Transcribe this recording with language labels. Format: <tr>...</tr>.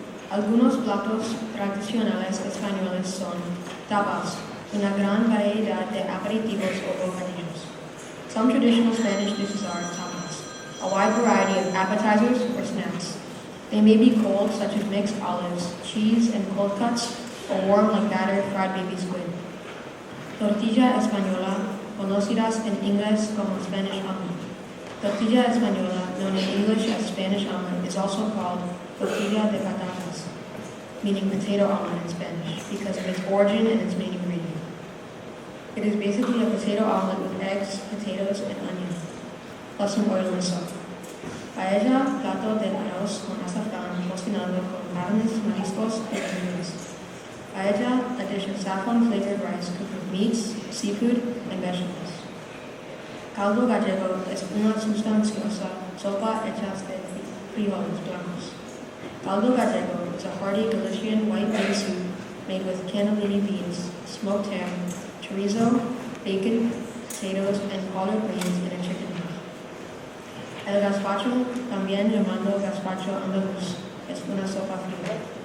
<es>Algunos platos tradicionales españoles son tapas, una gran variedad de aperitivos o bocadillos.</es> <en>Some traditional Spanish dishes are tapas, a wide variety of appetizers or snacks. They may be cold, such as mixed olives, cheese, and cold cuts, or warm like battered fried baby squid.</en> <es>Tortilla española, conocidas en inglés como Spanish omelet.</es> <en>Tortilla española, known in English as Spanish omelet, is also called tortilla de patatas, meaning potato omelet in Spanish, because of its origin and its main ingredient. It is basically a potato omelet with eggs, potatoes, and onion, plus some oil and salt.</en> <es>Paella, plato de arroz con azafrán cocinado con carnes, mariscos, and verduras.</es> <en>Paella, a dish of saffron-flavored rice cooked with meats, seafood, and vegetables.</en> <es>Caldo gallego es una sustanciosa sopa hecha de frijoles blancos.</es> <en>Caldo gallego is a hearty Galician white bean soup made with cannellini beans, smoked ham, chorizo, bacon, potatoes, and collard greens in a chicken broth.</en> <es>El gazpacho, también llamado gazpacho andaluz, es una sopa fría.</es>